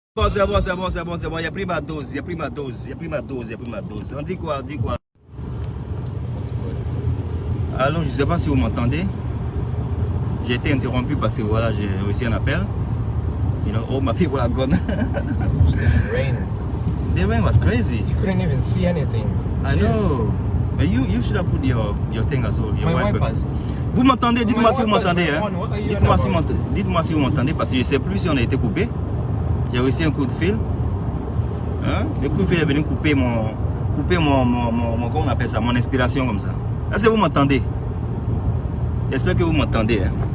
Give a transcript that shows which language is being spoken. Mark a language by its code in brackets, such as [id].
[fr] C'est bon, c'est bon, c'est bon, c'est bon. Il a pris ma dose, il a pris ma dose, il a pris ma dose, il a pris ma dose. On dit quoi, on dit quoi? Alors, je ne sais pas si vous m'entendez. J'ai été interrompu parce que voilà, j'ai reçu un appel. [en] You know, oh, my people are gone. Rain. The rain was crazy. You couldn't even see anything. I know. But you should have put your thing as well. Your My wipers. [fr] Vous m'entendez? Dites-moi si vous m'entendez. Hein? Dites-moi si vous m'entendez parce que je ne sais plus si on a été coupé. J'ai reçu un coup de fil. Hein? Le coup de fil est venu couper mon comment on appelle ça, mon inspiration comme ça. Est-ce que vous m'entendez? J'espère que vous m'entendez. Hein?